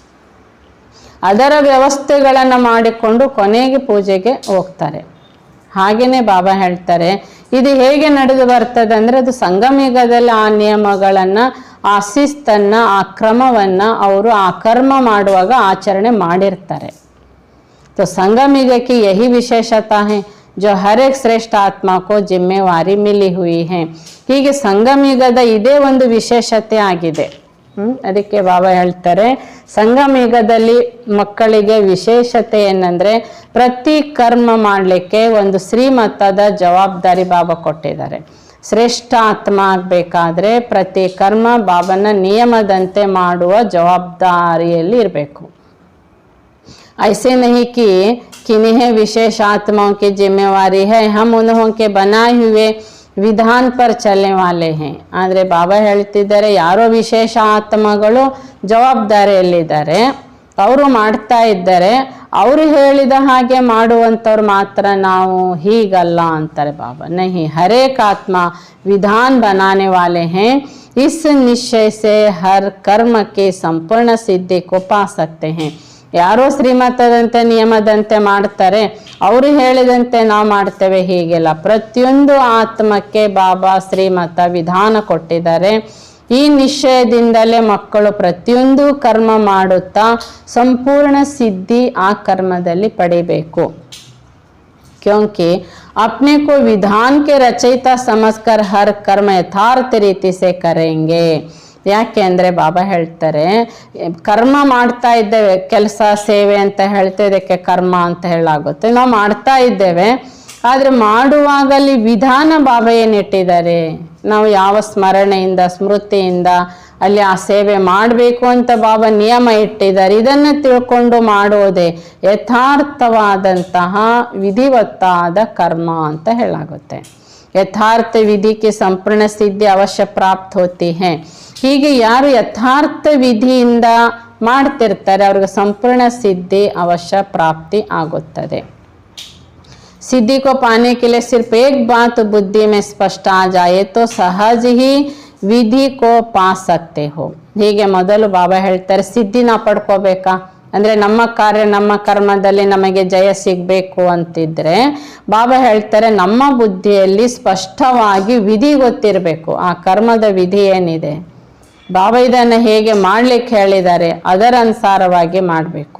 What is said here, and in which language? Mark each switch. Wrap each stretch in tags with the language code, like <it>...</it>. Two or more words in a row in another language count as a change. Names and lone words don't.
<kn>ಅದರ ವ್ಯವಸ್ಥೆಗಳನ್ನು ಮಾಡಿಕೊಂಡು ಕೊನೆಗೆ ಪೂಜೆಗೆ ಹೋಗ್ತಾರೆ. ಹಾಗೇನೆ ಬಾಬಾ ಹೇಳ್ತಾರೆ ಇದು ಹೇಗೆ ನಡೆದು ಬರ್ತದೆ ಅಂದರೆ ಅದು ಸಂಗಮಯುಗದಲ್ಲಿ ಆ ನಿಯಮಗಳನ್ನು, ಆ ಶಿಸ್ತನ್ನು, ಆ ಕ್ರಮವನ್ನು ಅವರು ಆ ಕರ್ಮ ಮಾಡುವಾಗ ಆಚರಣೆ ಮಾಡಿರ್ತಾರೆ.</kn> <hi>तो संगम युग की यही विशेषता है जो हर एक श्रेष्ठ आत्मा को जिम्मेवारी मिली हुई है.</hi> <kn>ಹೀಗೆ ಸಂಗಮ ಯುಗದ ಇದೇ ಒಂದು ವಿಶೇಷತೆ ಆಗಿದೆ. ಅದಕ್ಕೆ ಬಾಬಾ ಹೇಳ್ತಾರೆ ಸಂಗಮ ಯುಗದಲ್ಲಿ ಮಕ್ಕಳಿಗೆ ವಿಶೇಷತೆ ಏನಂದ್ರೆ ಪ್ರತಿ ಕರ್ಮ ಮಾಡಲಿಕ್ಕೆ ಒಂದು ಶ್ರೀಮತದ ಜವಾಬ್ದಾರಿ ಬಾಬಾ ಕೊಟ್ಟಿದ್ದಾರೆ. ಶ್ರೇಷ್ಠ ಆತ್ಮ ಆಗಬೇಕಾದ್ರೆ ಪ್ರತಿ ಕರ್ಮ ಬಾಬನ ನಿಯಮದಂತೆ ಮಾಡುವ ಜವಾಬ್ದಾರಿಯಲ್ಲಿ ಇರಬೇಕು.</kn> <hi>ऐसे नहीं कि किन्हीं विशेष आत्माओं की जिम्मेवारी है, हम उन्हों के बनाए हुए विधान पर चलने वाले हैं.</hi> <kn>ಆದರೆ ಬಾಬಾ ಹೇಳ್ತಿದ್ದಾರೆ ಯಾರೋ ವಿಶೇಷ ಆತ್ಮಗಳು ಜವಾಬ್ದಾರಿಯಲ್ಲಿದ್ದಾರೆ, ಅವರು ಮಾಡ್ತಾ ಇದ್ದಾರೆ, ಅವರು ಹೇಳಿದ ಹಾಗೆ ಮಾಡುವಂಥವ್ರು ಮಾತ್ರ ನಾವು ಹೀಗಲ್ಲ ಅಂತಾರೆ ಬಾಬಾ.</kn> <hi>नहीं, हरेक आत्मा विधान बनाने वाले हैं. इस निश्चय से हर कर्म की संपूर्ण सिद्धि को पा सकते हैं.</hi> <kn>ಯಾರೋ ಶ್ರೀಮತದಂತೆ ನಿಯಮದಂತೆ ಮಾಡ್ತಾರೆ, ಅವರು ಹೇಳಿದಂತೆ ನಾವು ಮಾಡ್ತೇವೆ, ಹೀಗೆಲ್ಲ ಪ್ರತಿಯೊಂದು ಆತ್ಮಕ್ಕೆ ಬಾಬಾ ಶ್ರೀಮತ ವಿಧಾನ ಕೊಟ್ಟಿದ್ದಾರೆ. ಈ ನಿಶ್ಚಯದಿಂದಲೇ ಮಕ್ಕಳು ಪ್ರತಿಯೊಂದು ಕರ್ಮ ಮಾಡುತ್ತಾ ಸಂಪೂರ್ಣ ಸಿದ್ಧಿ ಆ ಕರ್ಮದಲ್ಲಿ ಪಡಿಬೇಕು.</kn> <hi>क्योंकि अपने को विधान के रचयिता समझकर हर कर्म यथार्थ रीति से करेंगे.</hi> <kn>ಯಾಕೆ ಅಂದರೆ ಬಾಬಾ ಹೇಳ್ತಾರೆ ಕರ್ಮ ಮಾಡ್ತಾ ಇದ್ದೇವೆ, ಕೆಲಸ ಸೇವೆ ಅಂತ ಹೇಳ್ತಾ ಇದಕ್ಕೆ ಕರ್ಮ ಅಂತ ಹೇಳಾಗುತ್ತೆ. ನಾವು ಮಾಡ್ತಾ ಇದ್ದೇವೆ, ಆದರೆ ಮಾಡುವಾಗಲಿ ವಿಧಾನ ಬಾಬಾ ಏನಿಟ್ಟಿದ್ದಾರೆ, ನಾವು ಯಾವ ಸ್ಮರಣೆಯಿಂದ ಸ್ಮೃತಿಯಿಂದ ಅಲ್ಲಿ ಆ ಸೇವೆ ಮಾಡಬೇಕು ಅಂತ ಬಾಬಾ ನಿಯಮ ಇಟ್ಟಿದ್ದಾರೆ, ಇದನ್ನು ತಿಳ್ಕೊಂಡು ಮಾಡೋದೇ ಯಥಾರ್ಥವಾದಂತಹ ವಿಧಿವತ್ತಾದ ಕರ್ಮ ಅಂತ ಹೇಳಾಗುತ್ತೆ.</kn> <hi>यथार्थ विधि की संपूर्ण सिद्धि अवश्य प्राप्त होती है.</hi> <kn>ಹೀಗೆ ಯಾರು ಯಥಾರ್ಥ ವಿಧಿಯಿಂದ ಮಾಡ್ತಿರ್ತಾರೆ ಅವ್ರಿಗೆ ಸಂಪೂರ್ಣ ಸಿದ್ಧಿ ಅವಶ್ಯ ಪ್ರಾಪ್ತಿ ಆಗುತ್ತದೆ.</kn> <hi>सिद्धि को पाने के लिए सिर्फ एक बात बुद्धि में स्पष्ट आ जाए तो सहज ही विधि को पा सकते हो.</hi> <kn>ಹೀಗೆ ಮೊದಲು ಬಾಬಾ ಹೇಳ್ತಾರೆ ಸಿದ್ಧಿನ ಪಡ್ಕೋಬೇಕಾ, ಅಂದರೆ ನಮ್ಮ ಕಾರ್ಯ ನಮ್ಮ ಕರ್ಮದಲ್ಲಿ ನಮಗೆ ಜಯ ಸಿಗಬೇಕು ಅಂತಿದ್ರೆ ಬಾಬಾ ಹೇಳ್ತಾರೆ ನಮ್ಮ ಬುದ್ಧಿಯಲ್ಲಿ ಸ್ಪಷ್ಟವಾಗಿ ವಿಧಿ ಗೊತ್ತಿರಬೇಕು. ಆ ಕರ್ಮದ ವಿಧಿ ಏನಿದೆ, ಬಾಬಾ ಇದನ್ನು ಹೇಗೆ ಮಾಡ್ಲಿಕ್ಕೆ ಹೇಳಿದ್ದಾರೆ ಅದರ ಅನುಸಾರವಾಗಿ ಮಾಡಬೇಕು.</kn>